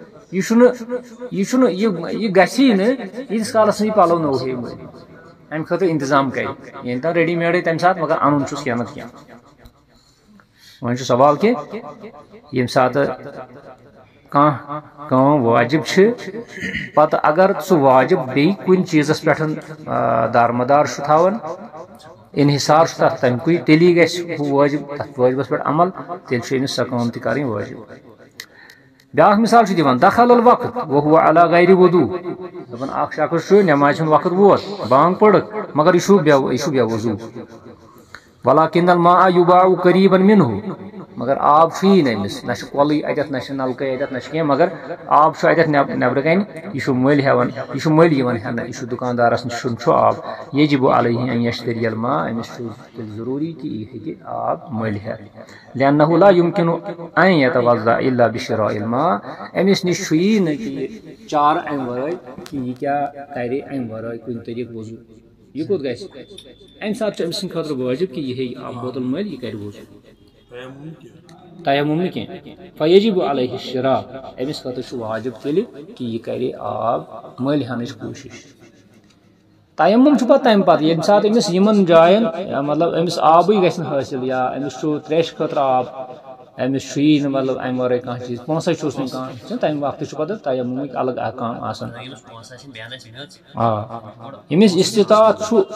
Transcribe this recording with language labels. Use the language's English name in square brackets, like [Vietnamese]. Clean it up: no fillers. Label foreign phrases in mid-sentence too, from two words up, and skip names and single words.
[Kashmiri] یہِ گژھی نہٕ ییٖتِس کالس نہٕ یہِ پلو نوٚو ہیٚیہِ مٔلۍ امہِ خٲطرٕ انتظام کرِ یعنی تام ریڈی میڈٕے تمہِ ساتہٕ مگر انُن چھُس کینٛہہ نتہٕ کینٛہہ وۄنۍ چھُ سوال کہِ ییٚمہِ ساتہٕ کانٛہہ کٲم واجب چھِ پتہٕ اگر سُہ واجب بیٚیہِ کُنہِ چیٖزس پٮ۪ٹھ دارمدار چھُ تھاوان انحصار چھُ تتھ تمکُے تیٚلی گژھِ ہُہ واجب تتھ واجبس پٮ۪ٹھ عمل تیٚلہِ چھُ أمِس سۄ کٲم تہِ کرٕنۍ واجب بیاکھ مثال چھُ دِوان [Arabic] دخل الوقت وهو على غیر وضوء [Kashmiri] دپان اکھ شخص چھُ نٮ۪مازِ ہُنٛد وقت ووت بانگ پٔڑٕکھ مگر یہِ چھُ بے وضوٗ [Arabic] ولكن الماء يباع قريبا منه [Kashmiri] مگر آب نا أمس نہ کۄلٕے اَتٮ۪تھ نہ نلکے اَتٮ۪تھ نہ کینٛہہ مگر آب اَتٮ۪تھ نٮ۪برٕ کَنۍ یہِ مٔلۍ ہٮ۪وان یہِ مٔلۍ یِوان ہٮ۪نہٕ یہِ دُکاندارَس نِش چھُ آب [Arabic] یجب علیہ ان یشتری الماء [Kashmiri] أمِس چھُ تیٚلہِ ضروٗری کہِ یہِ ہیٚکہِ آب مٔلۍ ہٮ۪تھ [Arabic] لأنه لا يمكن أن يتوضأ إلا بشراء الماء [Kashmiri] أمِس نِش چھُ یی نہٕ کہِ یہِ چارٕ اَمہِ وَرٲے کہِ یہِ کیٛاہ کَرِ اَمہِ وَرٲے کُنہِ طریٖقہٕ وضوٗ یہِ کوٚت گژھِ اَمہِ ساتہٕ چھُ أمۍ سٕنٛدِ خٲطرٕ وٲجِب کہِ یہِ ہیٚیہِ آب بوتل مٔلۍ یہِ کَرِ وضوٗ تیمم نہٕ کینٛہہ [Arabic] فیجب علیہ الشراء [Kashmiri] أمِس خٲطرٕ چھُ واجب تیٚلہِ کہِ یہِ کَرِ آب مٔلۍ ہٮ۪نٕچ کوٗشِش تیمم چھُ پتہٕ تمہِ پتہٕ ییٚمہِ ساتہٕ أمِس یِمن جاین مطلب أمِس آبٕے گژھِ نہٕ حٲصِل یا أمِس چھُ تریشہِ خٲطرٕ آب أمِس چھُ یی نہٕ مطلب اَمہِ ورٲے کانٛہہ چیٖز پونٛسے چھُس نہٕ کانٛہہ تمہِ وقتہٕ چھُ پتہٕ تیممٕکۍ الگ احکام آسان آ أمِس استطاعت چھُ